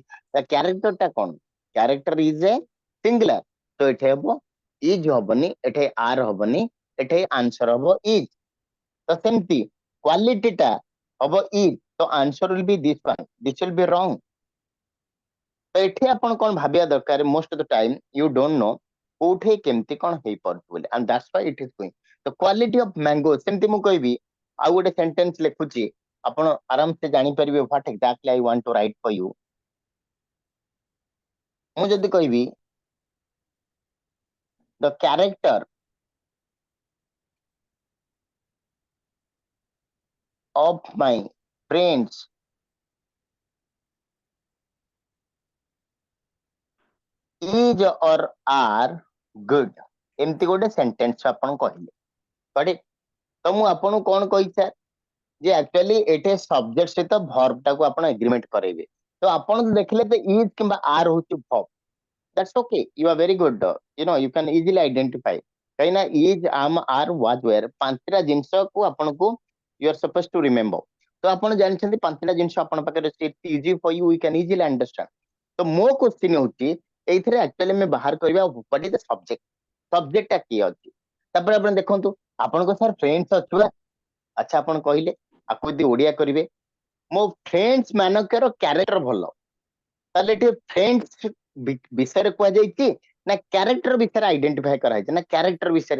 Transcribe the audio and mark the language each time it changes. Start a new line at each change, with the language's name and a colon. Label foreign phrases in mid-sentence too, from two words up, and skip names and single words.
Odia: କ୍ୟାରେକ୍ଟରଟା କଣ,
English: character is a singular,
Odia: ତ ଏଠି ହବ ଇଜ ହବନି, ଏଠି ଆର୍ ହବନି, ଏଠି ଆନ୍ସର ହବ ଇଜ। ତ ସେମିତି କ୍ୱାଲିଟିଟା ହବ ଇଜ, ତ
English: answer will be this one, this will be wrong.
Odia: ତ ଏଠି ଆପଣ କଣ ଭାବିବା ଦରକାର,
English: most of the time you don't know
Odia: କୋଉଠି କେମିତି କଣ ହେଇପାରୁଛି ବୋଲି,
English: and that's why it is going. The quality of mango,
Odia: ସେମିତି ମୁଁ କହିବି ଆଉ ଗୋଟେ ସେଣ୍ଟେନ୍ସ ଲେଖୁଛି, ଆପଣ ଆରାମସେ ଜାଣିପାରିବେ
English: what exactly I want to write for you.
Odia: ମୁଁ ଯଦି କହିବି
English: the character of my friends is or are good,
Odia: ଏମିତି ଗୋଟେ ସେଣ୍ଟେନ୍ସ ଆପଣ କହିଲେ, କରେକ୍ଟ? ତ ମୁଁ ଆପଣଙ୍କୁ କଣ କହିଛି ଯେ ଆକ୍ଚୁଆଲି ଏଠି ସବଜେକ୍ଟ ସହିତ ଭର୍ବ ଟାକୁ ଆପଣ ଏଗ୍ରିମେଣ୍ଟ କରେଇବେ। ତ ଆପଣ ଦେଖିଲେ ତ ଇଜ କିମ୍ବା ଆର୍ ହଉଛି ଭର୍ବ,
English: that's okay, you are very good, you can easily identify,
Odia: କାହିଁକି ନା ଇଜ,
English: am, are, was, were,
Odia: ପାଞ୍ଚଟା ଜିନିଷକୁ ଆପଣଙ୍କୁ
English: you are supposed to remember।
Odia: ତ ଆପଣ ଜାଣିଛନ୍ତି ପାଞ୍ଚଟା ଜିନିଷ ଆପଣଙ୍କ ପାଖରେ ଅଛି,
English: it's easy for you, we can easily understand।
Odia: ତ ମୋ କ୍ୱେଶ୍ଚିନ୍ ହଉଛି ଏଇଥିରେ ଆକ୍ଚୁଆଲି ଆମେ ବାହାର କରିବା
English: what is the subject,
Odia: ସବଜେକ୍ଟଟା କିଏ ଅଛି। ତାପରେ ଆପଣ ଦେଖନ୍ତୁ, ଆପଣଙ୍କ ସାର୍ ଫ୍ରେଣ୍ଡସ୍ ଅଛି ବା, ଆଚ୍ଛା ଆପଣ କହିଲେ ଆକୁ ଯଦି ଓଡିଆ କରିବେ, ମୋ ଫ୍ରେଣ୍ଡସ୍ ମାନଙ୍କର କ୍ୟାରେକ୍ଟର ଭଲ, ତାହେଲେ ଏଠି ଫ୍ରେଣ୍ଡସ୍ ବିଷୟରେ କୁହାଯାଇଛି ନା କ୍ୟାରେକ୍ଟର ବିଷୟରେ ଆଇଡେଣ୍ଟିଫାଏ କରାଯାଇଛି, ନା କ୍ୟାରେକ୍ଟର ବିଷୟରେ।